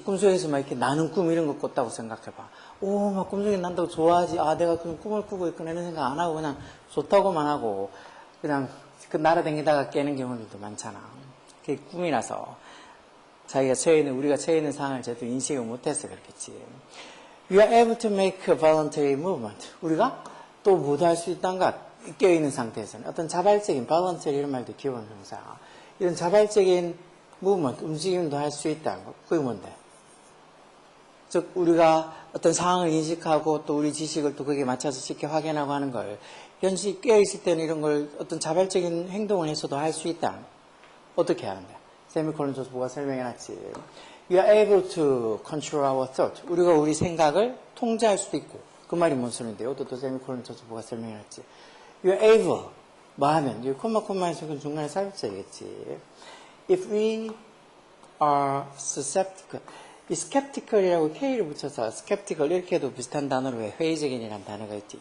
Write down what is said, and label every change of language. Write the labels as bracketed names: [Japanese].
[Korean] 꿈속에서 막 이렇게 나는 꿈 이런 거 꿨다고 생각해봐. 오, 막 꿈속에 난다고 좋아하지. 아, 내가 그런 꿈을 꾸고 있구나 이런 생각 안 하고 그냥 좋다고만 하고 그냥 그 날아다니다가 깨는 경우들도 많잖아. 그게 꿈이라서 자기가 우리가 처해 있는 상황을 제대로 인식을 못해서 그렇겠지. [English] We are able to make a voluntary movement. [Korean] 우리가 또 뭐도 할 수 있다는 것, 깨어있는 상태에서는 어떤 자발적인 voluntary 이런 말도 기본 형사. 이런 자발적인 movement, 움직임도 할 수 있다는 것. 그게 뭔데? 즉 우리가 어떤 상황을 인식하고 또 우리 지식을 또 거기에 맞춰서 쉽게 확인하고 하는 걸 현실 깨어있을 때는 이런 걸 어떤 자발적인 행동을 해서도 할 수 있다. 어떻게 하는데? 세미콜론 줘서 뭐가 설명해놨지. [English] We are able to control our thought. [Korean] 우리가 우리 생각을 통제할 수도 있고 그 말이 뭔 소리인데요? 또 세미콜론 줘서 뭐가 설명해놨지. [English] You are able [Korean] 뭐 하면 이 콤마에서 그 중간에 삽입자이겠지. [English] If we are susceptible [Korean] 이 skeptical이라고 K를 붙여서 skeptical 이렇게 해도 비슷한 단어로 왜 회의적인이라는 단어가 있지.